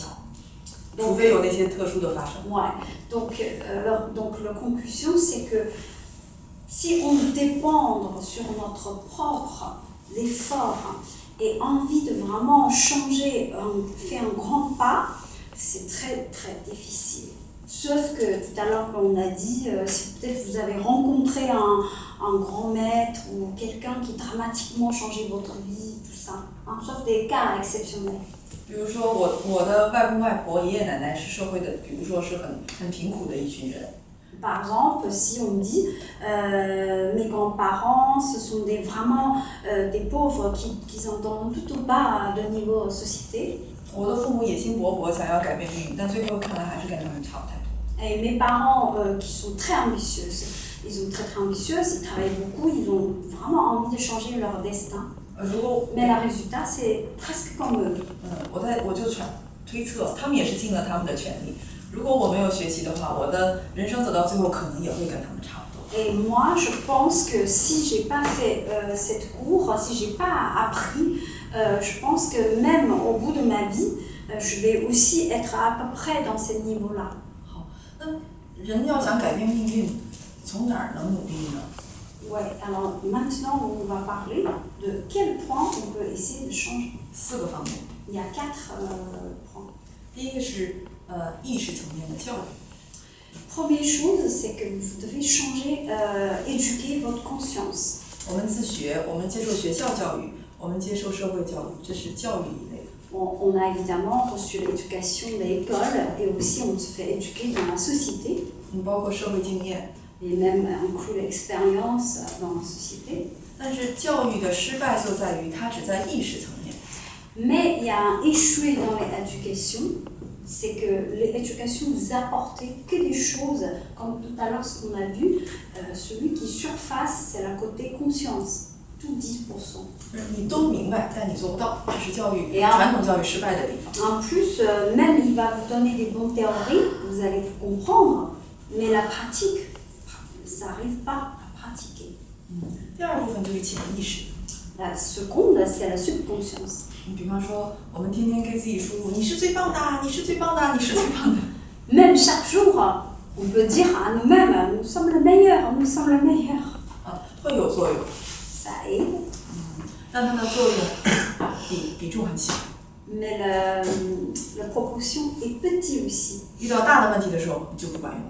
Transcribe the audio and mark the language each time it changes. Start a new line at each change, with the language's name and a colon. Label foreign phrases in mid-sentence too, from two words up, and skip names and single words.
Chinese: 除非有那些特殊的发生。
French: Ouais. Donc la conclusion, c'est que si on dépend sur notre propre effort et envie de vraiment changer, faire un grand pas, c'est très très difficile. Sauf que tout à l'heure, on a dit, si peut-être vous avez rencontré un grand maître ou quelqu'un qui dramatiquement changeait votre vie, tout ça, sauf des cas exceptionnels.
Chinese: 比如说我的外公外婆、爷爷奶奶是社会的，比如说是很贫苦的一群人。
French: Par exemple, si on dit mes grands-parents, ce sont vraiment des pauvres qui sont tout au bas de niveau société.
Chinese: 我的父母野心勃勃，想要改变命运，但最后看来还是跟他们差不太多。
French: Et mes parents qui sont très ambitieux, ils sont très ambitieux, ils travaillent beaucoup, ils ont vraiment envie de changer leur destin. Mais le résultat, c'est presque comme eux.
Chinese: 我就推测，他们也是尽了他们的全力。如果我没有学习的话，我的人生走到最后可能也会跟他们差不多。
French: Et moi, je pense que si j'ai pas fait cette cours, si j'ai pas appris, je pense que même au bout de ma vie, je vais aussi être à peu près dans ce niveau-là.
Chinese: 好，那人要想改变命运，从哪儿能努力呢？
French: Ouais, alors maintenant on va parler de quel point on peut essayer de changer.
Chinese: 4个方面。
French: Il y a 4 points.
Chinese: 第一个是意识层面的教育。
French: Première chose, c'est que vous devez changer, éduquer votre conscience.
Chinese: 我们自学，我们接受学校教育，我们接受社会教育，这是教育一类的。
French: On a évidemment reçu l'éducation de l'école et aussi on se fait éduquer dans la société.
Chinese: 包括社会经验。
French: Et même inclut l'expérience dans la société.
Chinese: 但是教育的失败就在于它只在意识层面。
French: Mais il y a un échoué dans l'éducation, c'est que l'éducation vous apporte que des choses, comme tout à l'heure ce qu'on a vu, celui qui surface, c'est la côté conscience, tout 10%.
Chinese: 你都明白，但你做不到，这是传统教育失败的地方。
French: En plus, même il va vous donner des bonnes théories, vous allez tout comprendre, mais la pratique, ça n'arrive pas à pratiquer.
Chinese: 第二部分就是潜意识。
French: La seconde, c'est la subconscience.
Chinese: 你比方说，我们天天给自己输入“你是最棒的，你是最棒的，你是最棒的”。
French: Même chaque jour, on peut dire à nous-mêmes, nous sommes le meilleur, nous sommes le meilleur.
Chinese: 会有作用。
French: Ça aide.
Chinese: 但它的作用比重很小。
French: Mais la proportion est petite aussi.
Chinese: 遇到大的问题的时候就不管用了。